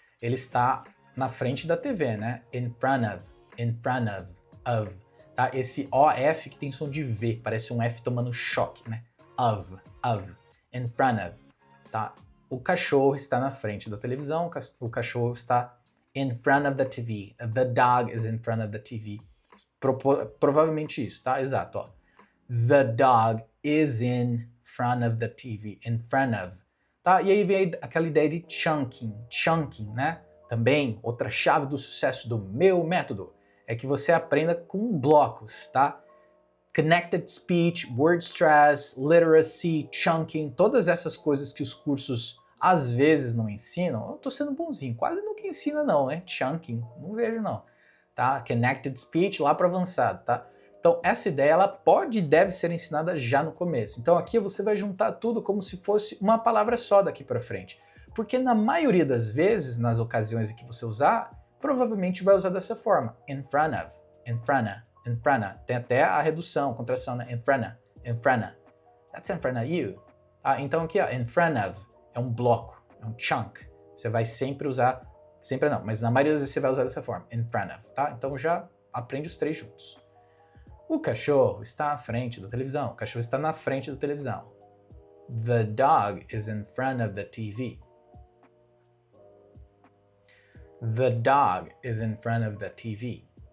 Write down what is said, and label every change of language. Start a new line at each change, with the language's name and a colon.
Portuguese: Ele está na frente da TV, né? In front of. Tá? Esse OF que tem som de V, parece um F tomando choque, né? Of, in front of, tá? O cachorro está na frente da televisão, o cachorro está
English: in front of the TV. The dog is in front of the TV.
Portuguese: Provavelmente isso, tá? Exato, ó.
English: The dog is in front of the TV. In front of. Tá?
Portuguese: E aí vem aquela ideia de chunking, né? Também, outra chave do sucesso do meu método é que você aprenda com blocos, tá? Connected Speech, Word Stress, Literacy, Chunking, todas essas coisas que os cursos às vezes não ensinam. Eu tô sendo bonzinho, quase nunca ensina não, né? Chunking, não vejo não, tá? Connected Speech lá para avançado, tá? Então essa ideia ela pode e deve ser ensinada já no começo. Então aqui você vai juntar tudo como se fosse uma palavra só daqui para frente. Porque na maioria das vezes, nas ocasiões em que você usar, provavelmente vai usar dessa forma.
English: In front of, in front of. In front of.
Portuguese: Tem até a redução, a contração, né?
English: In front of. That's in front of you. Ah,
Portuguese: então aqui, ó,
English: in front of
Portuguese: é um bloco, é um chunk. Você vai sempre usar, sempre não, mas na maioria das vezes você vai usar dessa forma, in front of, tá? Então já aprende os três juntos. O cachorro está à frente da televisão. O cachorro está na frente da televisão.
English: The dog is in front of the TV. The dog is in front of the TV.